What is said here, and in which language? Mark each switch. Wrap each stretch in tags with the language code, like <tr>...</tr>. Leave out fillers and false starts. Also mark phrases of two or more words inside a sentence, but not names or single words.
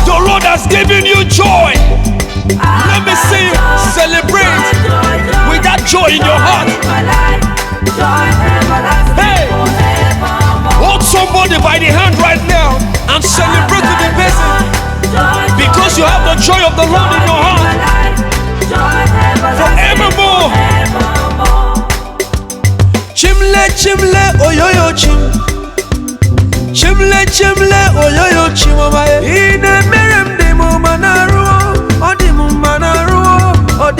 <en>The Lord has given you joy. Let me see you celebrate with that joy in your heart. Hey, hold somebody by the hand right now and celebrate with the person because you have the joy of the Lord in your heart forevermore.</en> <ig>Chimle chimle oyoyo chim. Chimle chimle oyoyo chim. Ine merem de mo manaruo, odi mo manaruo.</ig>